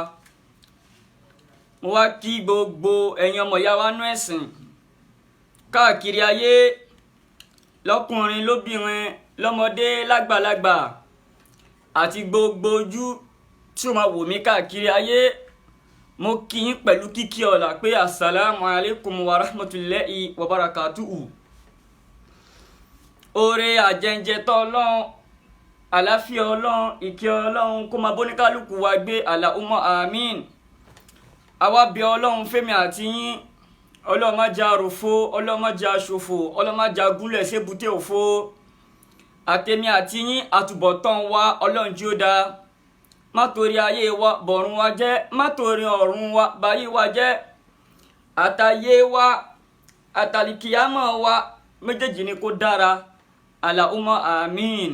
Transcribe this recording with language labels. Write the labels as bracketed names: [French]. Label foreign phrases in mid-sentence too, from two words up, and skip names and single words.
[Yoruba] mo wá kí gbogbo ẹ̀yin ọmọ ìyá wa nú ẹ̀sìn káàkiri ayé lọ́kùnrin lóbìnrin lọ́mọdé lágbàlagbà àti gbogbo ojú tí ó máa wò mí káàkiri ayé mo kí yín pẹ̀lú kíkí ọ̀la pé [Arabic] السلام عليكم ورحمة الله وبركاته. [Yoruba] oore àjẹǹjẹ tọ́ Ọlọ́run àláfíà Ọlọ́run ìkẹ́ Ọlọ́run kó máa bóníkálùkù wa gbé [Arabic] اللهم آمين. [Yoruba] àwa bẹ̀ Ọlọ́run fẹ́mi àti yín Ọlọ́run má jẹ́ àròfo Ọlọ́run má jẹ́ àṣòfò Ọlọ́run má jẹ́ agúnlẹ̀ sébùté òfo àtẹ̀mí àti yín àtúbọ̀tán wa Ọlọ́run jí ó dáa má torí ayé wa bọ̀run wa jẹ́ má torí ọ̀run wa báyé wa jẹ́ àtayé wa àtàlìkìyámọ̀ wa méjèèjì ni kó dára [Arabic] اللهم آمين.